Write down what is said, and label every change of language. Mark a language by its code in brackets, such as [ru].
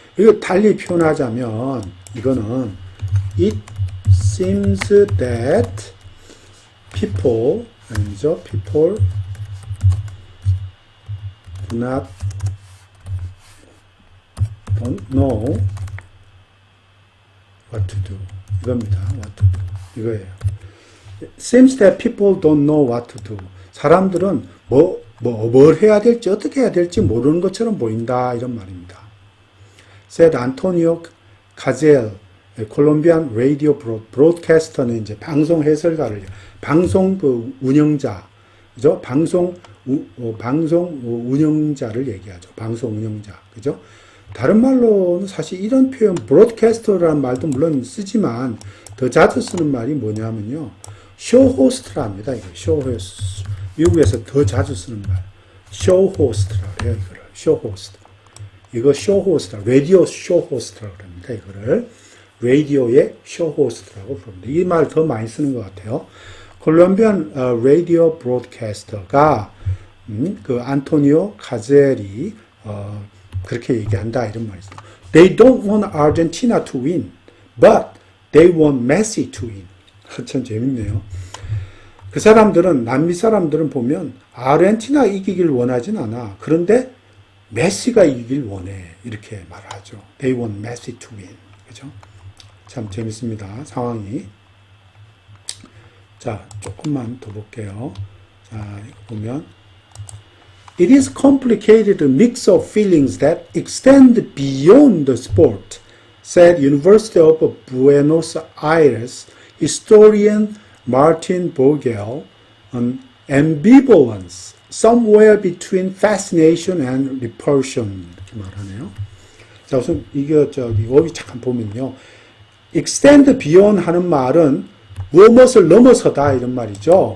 [ko] 이거 달리 표현하자면 이거는 [en] it seems that people [ko] 아니죠? [en] people don't know what to do. [ko] 이겁니다. what to do. 이거예요. [en] It seems that people don't know what to do. [ko] 사람들은 뭘 해야 될지, 어떻게 해야 될지 모르는 것처럼 보인다. 이런 말입니다. said Antonio Cajel, 콜롬비안 라디오 브로드캐스터는 이제 방송 해설가를, 방송 그 운영자, 그죠? 방송 운영자를 얘기하죠. 방송 운영자. 그죠? 다른 말로는 사실 이런 표현, 브로드캐스터라는 말도 물론 쓰지만 더 자주 쓰는 말이 뭐냐면요. 쇼호스트랍니다. 이거 쇼호스트. 미국에서 더 자주 쓰는 말. 쇼호스트라고 해요. 이거를. 쇼호스트. 이거 쇼호스트. 라디오 쇼호스트라고 합니다. 이거를. 라디오의 쇼호스트라고 부릅니다. 이 말 더 많이 쓰는 것 같아요. 콜롬비안 라디오 브로드캐스터가 그 안토니오 카젤이 그렇게 얘기한다 이런 말이죠. [en] They don't want Argentina to win, but they want Messi to win. [ko] 참 재밌네요. 그 사람들은 남미 사람들은 보면 아르헨티나 이기길 원하진 않아. 그런데 메시가 이기길 원해. 이렇게 말하죠. [en] They want Messi to win. [ko] 그죠? 참 재밌습니다. 상황이. 자, 조금만 더 볼게요. 자, 이거 보면 [en] It is complicated mix of feelings that extend beyond the sport, said University of Buenos Aires historian Martin Vogel on ambivalence, somewhere between fascination and repulsion. [ko] 이렇게 말하네요. 자, 우선 이거 어휘 잠깐 보면요. extend beyond 하는 말은 무엇을 넘어서다 이런 말이죠.